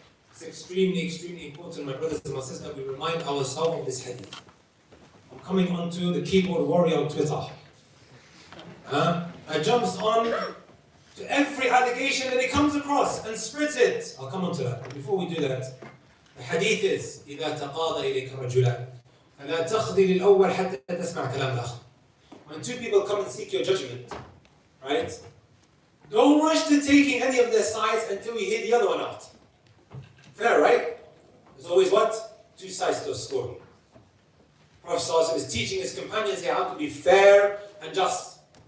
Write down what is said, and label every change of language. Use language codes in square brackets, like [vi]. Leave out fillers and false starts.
[en] It's extremely, extremely important, my brothers and my sisters, that we remind ourselves of this hadith. I'm coming onto the keyboard warrior on Twitter. That jumps on to every allegation that he comes across and spreads it. I'll come on to that. [ar] But before we do that, the hadith is إِذَا تَقَاضَ إِلَيْكَ رَجُلًا فَلَا تَخْذِ لِلْأَوَّلْ حَتَّى تَسْمَعْ كَلَامَ الْآخَرِ. [en] When two people come and seek your judgment, right? Don't rush to taking any of their sides until you hear the other one out. Fair, right? There's always what? Two sides to a story. Prophet ﷺ is teaching his companions here how to be fair and just.